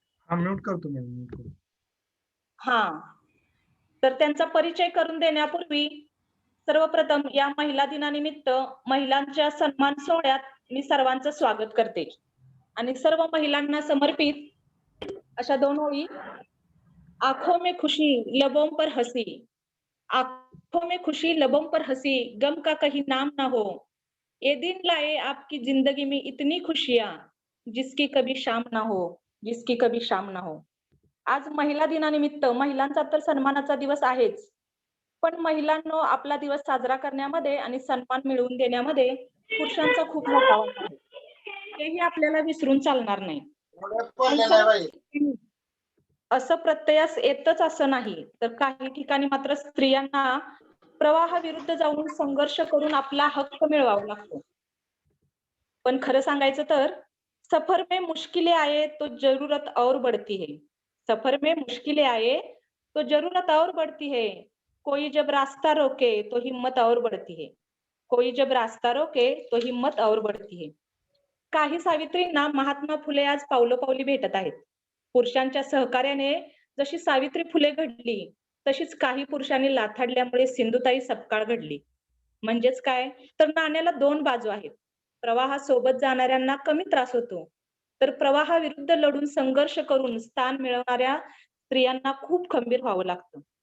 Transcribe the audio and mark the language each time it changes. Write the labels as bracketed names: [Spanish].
[Marathi] हा म्यूट करतो मी, म्यूट करतो. हा. तर त्यांचा परिचय करून देण्यापूर्वी सर्वप्रथम या महिला दिनानिमित्त महिलांच्या सन्मान सोहळ्यात मी सर्वांचं स्वागत करते आणि सर्व महिलांना समर्पित अशा 2 ओळी. [Hindi] आंखों में खुशी लबों पर हंसी, आंखों में खुशी लबों पर हंसी, गम का कहीं नाम ना हो, ये दिन लाए आपकी जिंदगी में इतनी खुशियां, जिसकी कभी शाम ना हो, जिसकी कभी शाम ना हो. [Marathi] आज महिला दिनानिमित्त महिलांचा तर सन्मानाचा दिवस आहेच, पण महिलांनो आपला दिवस साजरा करण्यामध्ये आणि सन्मान मिळवून देण्यामध्ये पुरुषांचा खूप मोठा वाटा आहे. हेही आपल्याला विसरून चालणार नाही. असं प्रत्ययास येतच असं नाही, तर काही ठिकाणी मात्र स्त्रियांना प्रवाहाविरुद्ध जाऊन संघर्ष करून आपला हक्क मिळवावा लागतो. पण खरं सांगायचं तर [Hindi] सफर में मुश्किलें आए तो जरूरत और बढ़ती है, सफर में मुश्किलें आए तो जरूरत और बढ़ती है, कोई जब रास्ता रोके तो हिम्मत और बढ़ती है, कोई जब रास्ता रोके तो हिम्मत और बढ़ती है. [Marathi] काही सावित्रींना महात्मा फुले आज पावलोपावली भेटत आहेत. पुरुषांच्या सहकार्याने जशी सावित्री फुले घडली, तशीच काही पुरुषांनी लाथाडल्यामुळे सिंधुताई सपकाळ घडली. म्हणजेच काय, तर नाण्याला 2 बाजू आहेत. प्रवाहासोबत जाणाऱ्यांना कमी त्रास होतो, तर प्रवाहाविरुद्ध लढून संघर्ष करून स्थान मिळवणाऱ्या स्त्रियांना खूप खंबीर व्हावं लागतं.